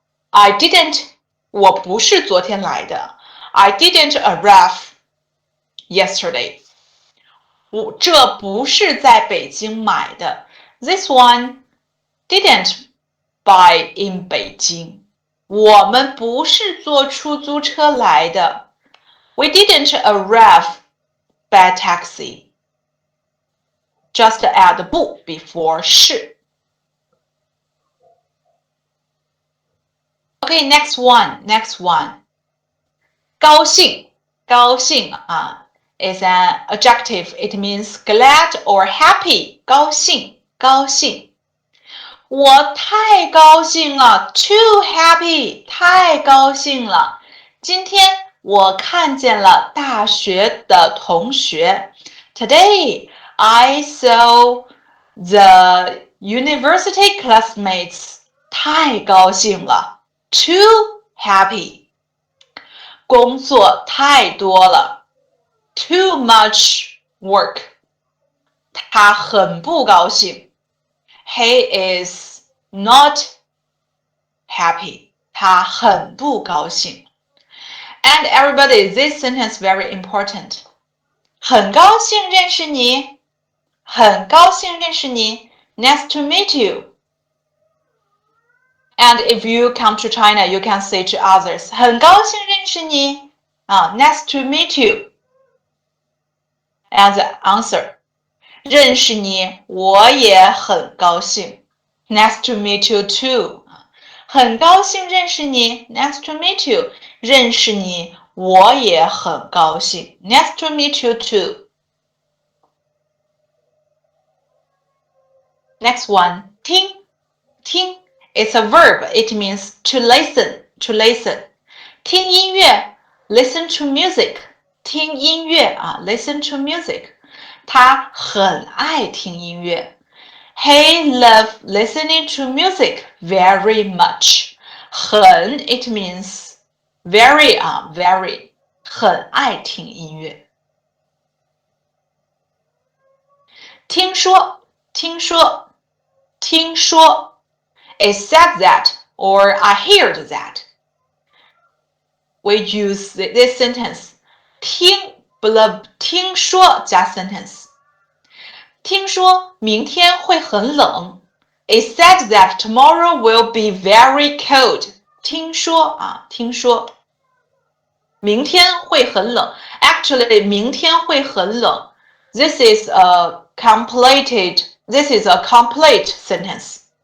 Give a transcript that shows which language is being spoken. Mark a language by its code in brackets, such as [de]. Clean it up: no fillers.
[en] I didn't. [zh] 我不是昨天来的。 [en] I didn't arrive yesterday. [zh] 这不是在北京买的。 [en] This one didn't buy in Beijing. [zh] 我们不是坐出租车来的。 [en] We didn't arrive by taxi. Just add 不 before 是。 Okay, next one. [zh] 高兴啊 [en] is an adjective. It means glad or happy. [zh] 高兴，高兴。我太高兴了 ， [en] too happy， [zh] 太高兴了。今天我看见了大学的同学。 [en] Today I saw the university classmates. [zh] 太高兴了 ， [en] too happy。 [zh] 工作太多了 ， [en] too much work。 [zh] 他很不高兴 [en] ，He is not happy。 [zh] 他很不高兴。 [en] And everybody, this sentence very important. [zh] 很高兴认识你，很高兴认识你。 [en] Nice to meet you. And if you come to China, you can say to others, [zh] 很高兴认识你， [en] nice to meet you. [zh] And the answer, 认识你，我也很高兴。 [en] Nice to meet you too. [zh] 很高兴认识你 ， [en] Nice to meet you. [zh] 认识你，我也很高兴 ， [en] Nice to meet you too. Next one, [zh] 听，听 [en] It's a verb. It means to listen, to listen. [zh] 听音乐 [en] listen to music. [zh] 听音乐 [en] listen to music. [zh] 他很爱听音乐 [en] He loves listening to music very much. 很 it means very very [zh] 很爱听音乐。听说，听说，听说 [en] It said that or I heard that. We use this sentence. [zh] 听 听说加 sentence. 听说明天会很冷 [en] It said that tomorrow will be very cold. [zh] 听说听说明天会很冷 [en] Actually, [zh] 明天会很冷 [en] This is a complete sentence.